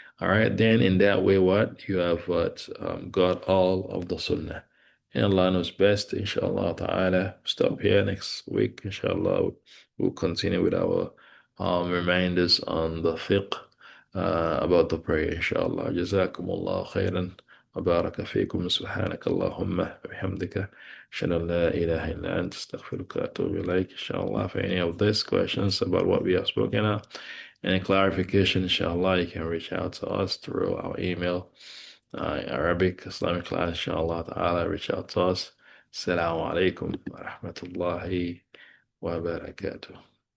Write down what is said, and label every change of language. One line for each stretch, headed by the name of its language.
English: All right, then in that way, what you have what got all of the sunnah. And Allah knows best, inshallah ta'ala. Stop here next week, inshallah. We'll continue with our reminders on the fiqh about the prayer, inshallah. Jazakumullah khairan.
Arabic: وبارك فيكم سبحانك اللهم وبحمدك أشهد أن لا إله إلا أنت أستغفرك وأتوب إليك.
English: Inshallah, for any of these questions about what we have spoken of, any clarification, inshallah, you can reach out to us through our email, Arabic Islamic class, inshallah ta'ala, reach out to us. Assalamu alaikum wa rahmatullahi wa barakatuh.